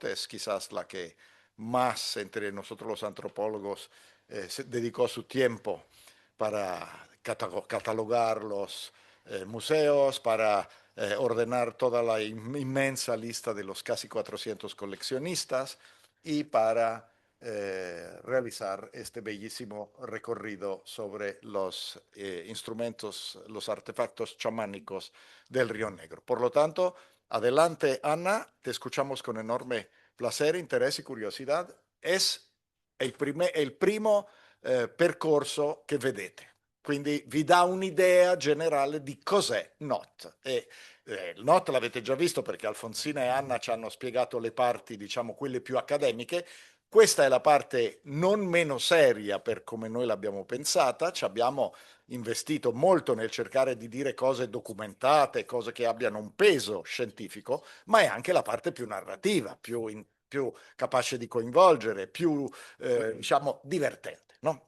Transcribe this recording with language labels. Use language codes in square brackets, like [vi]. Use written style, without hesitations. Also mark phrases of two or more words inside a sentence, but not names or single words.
[es] Es quizás la que más entre nosotros los antropólogos dedicó su tiempo para catalogar los museos, para ordenar toda la inmensa lista de los casi 400 coleccionistas y para realizar este bellísimo recorrido sobre los instrumentos, los artefactos chamánicos del Río Negro. Por lo tanto, adelante, Ana, te escuchamos con enorme placer, interés y curiosidad. [it] Es il primo percorso che vedete. Quindi vi dà un'idea generale di cos'è NOT. Il NOT l'avete già visto perché Alfonsina e Anna ci hanno spiegato le parti, diciamo, quelle più accademiche. Questa è la parte non meno seria per come noi l'abbiamo pensata, ci abbiamo investito molto nel cercare di dire cose documentate, cose che abbiano un peso scientifico, ma è anche la parte più narrativa, più capace di coinvolgere, più diciamo divertente, no?